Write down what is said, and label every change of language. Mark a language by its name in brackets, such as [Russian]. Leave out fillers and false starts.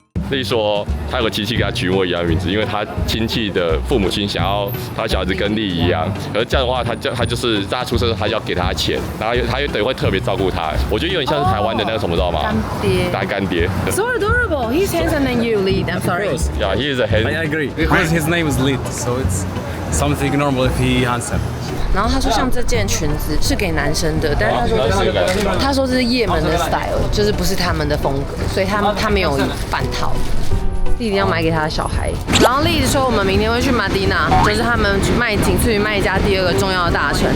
[Chinese] 例如说，他有个亲戚给他取我一样的名字，因为他亲戚的父母亲想要他小孩子跟丽一样，可是这样的话，他就是在他出生的时候，他就要给他钱，然后他又等于会特别照顾他。我觉得有点像是台湾的那个什么，知道吗？干爹。大干爹。 [English] So adorable. He's handsome than you, Lead. I'm sorry. Yeah, he is a hand. I agree because his name is Lead, so it's something normal if he handsome. [Chinese] 然后他说，像这件裙子是给男生的，但是他说这是也门的 style， 就是不是他们的风格，所以他没有半套。弟弟要买给他的小孩。然后丽子说，我们明天会去马迪纳，就是他们仅次于麦加第2个重要的大城。